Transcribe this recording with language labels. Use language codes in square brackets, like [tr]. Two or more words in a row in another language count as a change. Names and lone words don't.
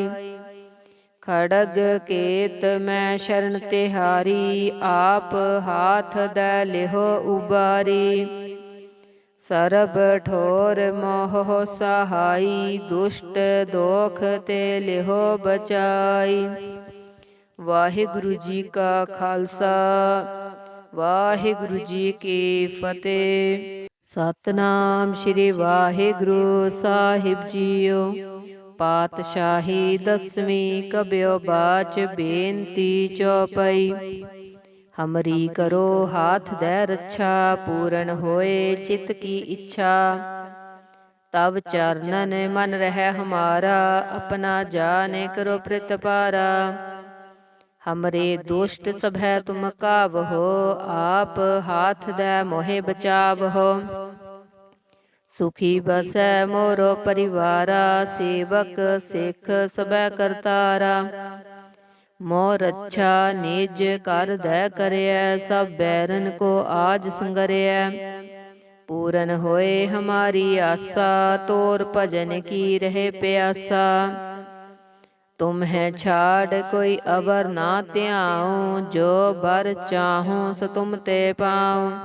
[bra] खड़ग केत मैं शरण तिहारी, आप हाथ दे लिहो उबारी। सरब ठोर मोह सहाई, दुष्ट दोख ते लिहो बचाई। [pa] ਵਾਹਿਗੁਰੂ ਜੀ ਕਾ ਖਾਲਸਾ ਵਾਹਿਗੁਰੂ ਜੀ ਕੀ ਫਤਿਹ। ਸਤਨਾਮ ਸ੍ਰੀ ਵਾਹਿਗੁਰੂ ਸਾਹਿਬ ਜੀਓ। ਪਾਤਸ਼ਾਹੀ ਦਸਵੀਂ ਕਬਿਓ ਬਾਚ ਬੇਨਤੀ ਚੌਪਈ। [bra] ਹਮਰੀ ਕਰੋ ਹਾਥ ਦੈ ਰੱਛਾ ਪੂਰਨ ਹੋਏ ਚਿਤ ਕੀ ਇੱਛਾ। ਤਬ ਚਰਨਨ ਮਨ ਰਹਿ ਹਮਾਰਾ ਆਪਣਾ ਜਾਨੇ ਕਰੋ ਪ੍ਰਤਪਾਰਾ। हमरे दुष्ट सभै तुम कावहो आप हाथ दे मोहे बचावहो। सुखी बसै मोरो परिवारा सेवक सिख सबै करतारा। मोर रक्षा निज कर दे करिय सब बैरन को आज संगरिय। पूरन होए हमारी आसा तोर भजन की रहे प्यासा। तुम है छाड़ कोई अबर ना त्याऊं जो बर चाहूं सो तुम ते पाऊं।